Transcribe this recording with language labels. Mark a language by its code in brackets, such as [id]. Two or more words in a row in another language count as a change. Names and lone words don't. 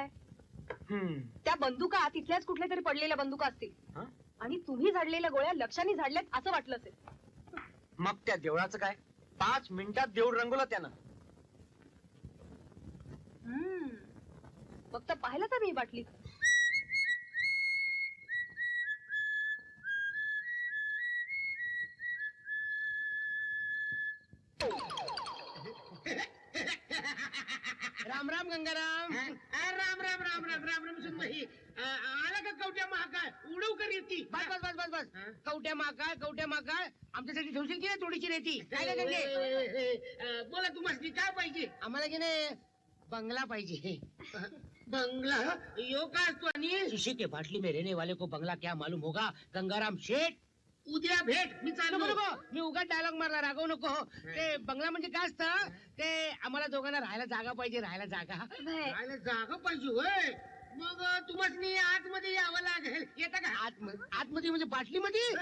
[mr] त्या बंदुका तिथल्याच कुठल्या तरी पडलेल्या बंदुका असतील हं? आणि तुम्ही झाडलेल्या गोळ्या लक्षाने झाडल्यात असं वाटलं असेल. मग त्या देवळाचं काय 5 मिनिटात देऊळ रंगवलं त्यानं. फक्त पाहिलं तर मी बाटली. राम राम गंगाराम. राम राम राम राम राम राम सुनबाई. आला का कवट्या महाकाळ उडव कर रेती. बस बस बस बस बस कवट्या महाकाळ आमच्यासाठी ठेवशील की नाही थोडीशी रेती. काय रे गंगे बोला तुम्हाला काय पाहिजे. आम्हाला की नाही बंगला पाहिजे. बंगला यो का असतो आणि [hi] शीशे के बाटली में रहने वाले को बंगला क्या मालूम होगा गंगाराम शेठ. [mr] उद्या भेट मी चालू नको. मी उगा डायलॉग मारला रागवू नको. ते बंगला म्हणजे काय असतं ते आम्हाला दोघांना राहायला जागा पाहिजे. राहायला जागा पाहिजे होय. मग तुम्हाला आतमध्ये यावं लागेल. येता का आतमध्ये म्हणजे बाटलीमध्ये.